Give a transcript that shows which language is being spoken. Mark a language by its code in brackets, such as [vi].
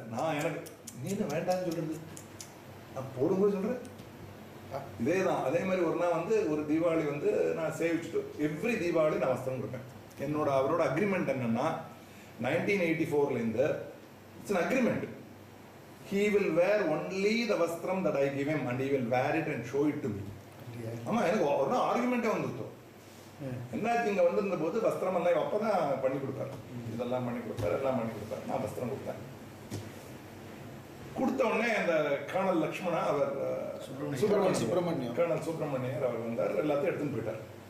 [ta] நான் எனக்கு நீ என்ன வேண்டாம்னு சொல்றது, நான் போடும்போது சொல்கிறேன். இதே தான். அதே மாதிரி ஒரு நாள் ஒரு தீபாவளி நான் சேவிச்சுட்டு எவ்ரி தீபாவளி நான் வஸ்திரம் கொடுப்பேன். அவரோட அக்ரிமெண்ட் என்னன்னா 1984 [en] It's an agreement. He will wear only the vastram that I give him and he will wear it and show it to me. [ta] ஆமா, எனக்கு ஒரு நாள் ஆர்குமெண்ட்டே வந்துட்டோம். என்னாச்சு, இங்கே வந்திருந்த போது வஸ்திரம் எல்லாம் அப்போ தான் பண்ணி கொடுத்தாரு. இதெல்லாம் பண்ணி கொடுத்தாரு, எல்லாம் பண்ணி கொடுத்தாரு. நான் வஸ்திரம் கொடுத்தேன். கொடுத்த உடனே அந்த கர்னல் லக்ஷ்மணா, அவர் கர்னல் சுப்பிரமணியர் அவர் வந்தார். எல்லாத்தையும் எடுத்துன்னு போயிட்டார்.